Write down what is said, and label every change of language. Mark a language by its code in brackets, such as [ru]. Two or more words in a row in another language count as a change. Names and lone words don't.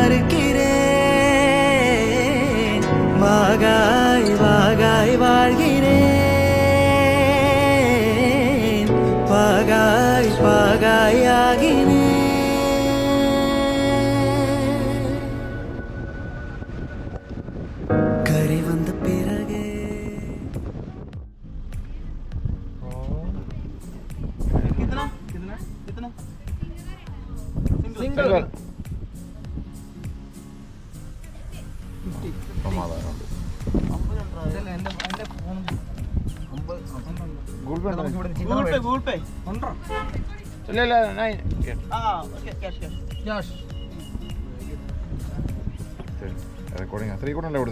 [ta] மறுக்கிறேன் வாகாய் வாகாய் வாழ்கிறேன் பாகாய் பாகாய் ஆகினேன் கரை வந்த பிறகே [ml] സമാധാനമുണ്ട്. ഗൂഗിൾ പേ ഇല്ല റെക്കോർഡിംഗ് 3 കൂടെ അല്ലേ കൊടുത്തേ?